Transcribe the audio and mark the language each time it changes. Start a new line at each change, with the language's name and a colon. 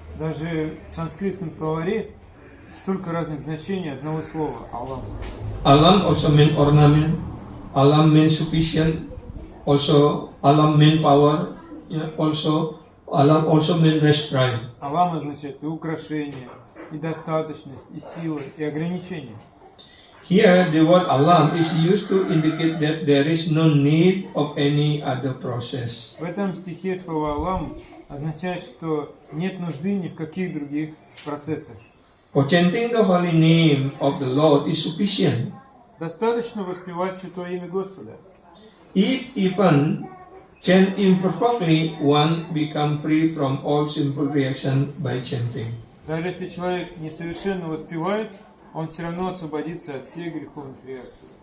Russian: Даже в санскритском словаре столько разных значений одного слова «Алам».
English: Alam also mean ornament, alam mean sufficient, also alam mean power, yeah, also alam also mean restraint.
Russian: «Алам» означает и украшение, и достаточность, и сила, и ограничение.
English: Here the word alam is used to indicate that there is no need of any other process.
Russian: В этом стихе слово «Алам» означает, что нет нужды ни в каких других процессах.
English: For chanting the holy name of the Lord is sufficient.
Russian: Достаточно воспевать святое имя Господа.
English: If even chant imperfectly, one become free from all simple reaction by chanting.
Russian: Даже если человек несовершенно воспевает, он все равно освободится от всех греховных реакций.